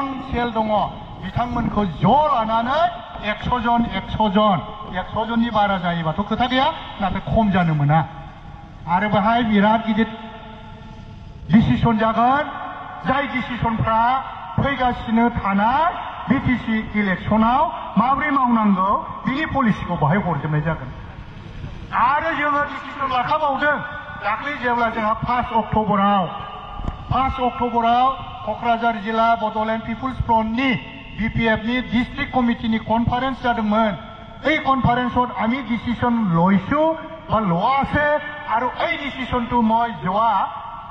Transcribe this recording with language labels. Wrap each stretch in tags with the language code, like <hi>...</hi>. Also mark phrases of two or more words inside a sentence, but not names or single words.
<brx>सेल दङ बिथांमोनखौ ज' लानानै 100 जननि बारा जायोबाथ' खोथा गैया नाथाय खम जानो मोना आरो बेहाय बिराद गिदिर डिसिसन जागोन जाय डिसिसनफ्रा फैगासिनो थानाय बिटिसि इलेक्सनाव माबोरै मावनांगौ बिनि पलिसिखौ बाहाय हरजोबनाय जागोन आरो जोङो डिसिसन लाखाबावदों दाख्लै जेब्ला जोंहा 5 अक्ट'बराव क'क्राझार जिल्ला बड'लेण्ड पिपुल्स फ्रन्टनि बिपिएफनि डिस्ट्रिक्ट कमिटिनि कनफारेन्स जादोंमोन</brx> <as>এই কনফাৰেন্সত আমি ডিচিছন লৈছো বা লোৱা আছে আৰু এই ডিচিছনটো মই যোৱা</as>